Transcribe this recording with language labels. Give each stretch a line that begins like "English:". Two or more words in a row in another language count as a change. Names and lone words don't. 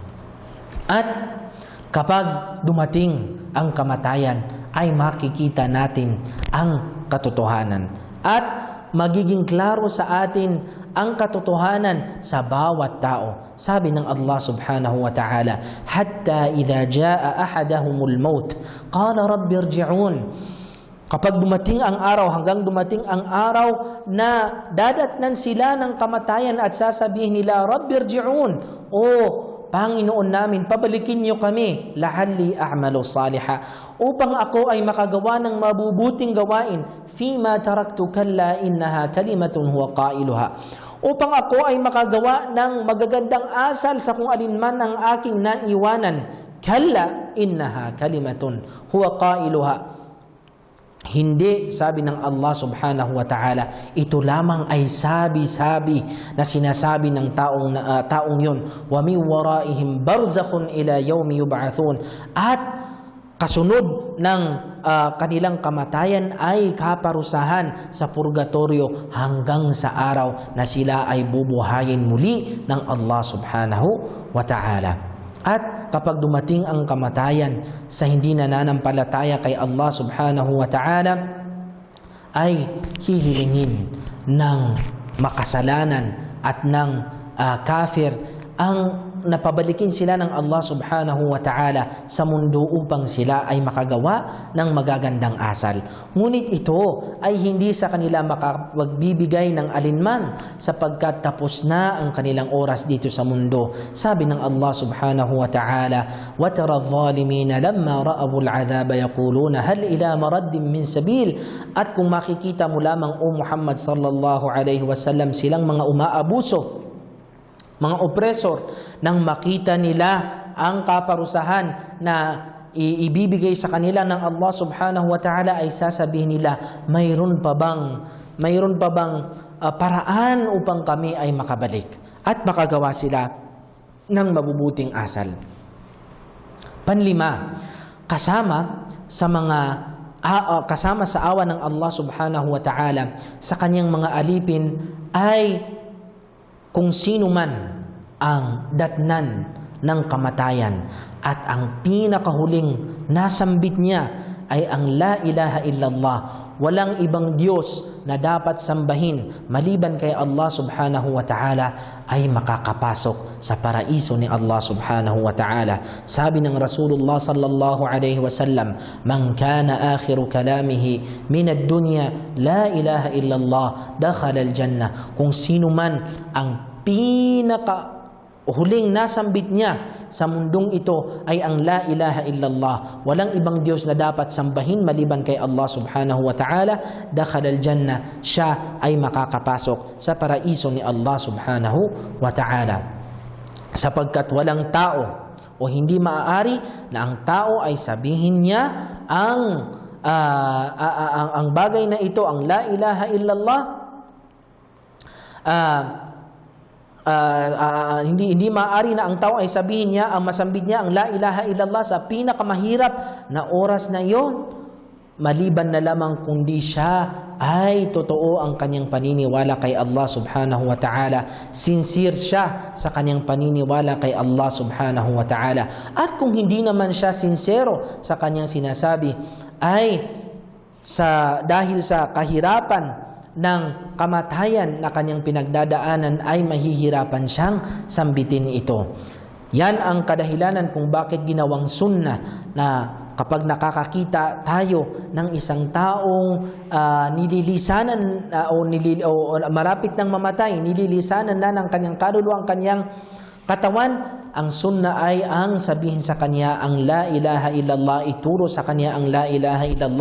Filipino: At kapag dumating ang kamatayan, ay makikita natin ang katotohanan, at magiging klaro sa atin ang katotohanan sa bawat tao. Sabi ng
Arabic: الله سبحانه وتعالى حتى إذا جاء أحدهم الموت قال رب ارجعون."
Filipino: Kapag dumating ang araw, hanggang dumating ang araw na dadatnan sila ng kamatayan at sasabihin nila,
Arabic: "رب ارجعون,"
Filipino: "O Panginoon namin, pabalikin niyo kami,
Arabic: لعلي أعمل صالحا,
Filipino: upang ako ay makagawa ng mabubuting gawain,
Arabic: فيما تركت كلا إنها كلمة هو قائلها,
Filipino: upang ako ay makagawa ng magagandang asal sa kung alinman ang aking naiwanan,
Arabic: كلا إنها كلمة هو قائلها."
Filipino: Hindi, sabi ng Allah
Arabic: سبحانه وتعالى,
Filipino: ito lamang ay sabi-sabi na sinasabi ng taong yun.
Arabic: "ومن ورائهم برزخ إلى يوم يبعثون."
Filipino: At kasunod ng kanilang kamatayan ay kaparusahan sa purgatorio hanggang sa araw na sila ay bubuhayin muli ng Allah
Arabic: سبحانه وتعالى.
Filipino: At kapag dumating ang kamatayan sa hindi nananampalataya kay Allah
Arabic: سبحانه وتعالى,
Filipino: ay hihilingin ng makasalanan at ng kafir ang napabalikin sila ng Allah
Arabic: سبحانه وتعالى
Filipino: sa mundo upang sila ay makagawa ng magagandang asal. Ngunit ito ay hindi sa kanila makapagbibigay ng alinman, sapagkat tapos na ang kanilang oras dito sa mundo. Sabi ng
Arabic: الله سبحانه وتعالى وترى الظالمين لما رأوا العذاب يقولون هل إلى مرد من سبيل."
Filipino: At kung makikita mo lamang, o Muhammad
Arabic: صلى الله عليه وسلم,
Filipino: silang mga umaabuso, mga oppressor, nang makita nila ang kaparusahan na ibibigay sa kanila ng Allah
Arabic: سبحانه وتعالى,
Filipino: ay sasabihin nila, mayroon pa bang paraan upang kami ay makabalik at makagawa sila ng mabubuting asal. Panlima, kasama sa awa ng Allah
Arabic: سبحانه وتعالى
Filipino: sa kanyang mga alipin ay kung sino man ang datnan ng kamatayan, at ang pinakahuling nasambit niya ay ang
Arabic: لا إله إلا الله.
Filipino: Walang ibang Diyos na dapat sambahin maliban kay Allah
Arabic: سبحانه وتعالى,
Filipino: ay makakapasok sa paraiso ni Allah
Arabic: سبحانه وتعالى.
Filipino: Sabi ng
Arabic: رسول الله صلى الله عليه وسلم من كان آخر كلامه من الدنيا لا إله إلا الله دخل الجنة."
Filipino: Kung sino man ang o huling nasambit niya sa mundong ito ay ang
Arabic: لا إله إلا الله.
Filipino: Walang ibang Diyos na dapat sambahin maliban kay Allah
Arabic: سبحانه وتعالى. دخل الجنة,
Filipino: siya ay makakapasok sa paraiso ni Allah
Arabic: سبحانه وتعالى.
Filipino: Sapagkat walang tao o hindi maaari na ang tao ay sabihin niya ang bagay na ito, ang
Arabic: لا إله إلا الله,
Filipino: hindi maaari na ang tao ay sabihin niya, ang masambit niya ang
Arabic: لا إله إلا الله
Filipino: sa pinakamahirap na oras na iyon, maliban na lamang kundi siya ay totoo ang kanyang paniniwala kay Allah
Arabic: سبحانه وتعالى.
Filipino: Sincere siya sa kanyang paniniwala kay Allah
Arabic: سبحانه وتعالى.
Filipino: At kung hindi naman siya sincero sa kanyang sinasabi, ay dahil sa kahirapan ng kamatayan na kanyang pinagdadaanan ay mahihirapan siyang sambitin ito. Yan ang kadahilanan kung bakit ginawang sunnah na kapag nakakakita tayo ng isang taong nililisanan o marapit ng mamatay, nililisanan na ng kanyang kaluluwa ang kanyang katawan, ang sunnah ay ang sabihin sa kanya ang
Arabic: لا إله إلا الله,
Filipino: ituro sa kanya ang
Arabic: لا إله إلا الله.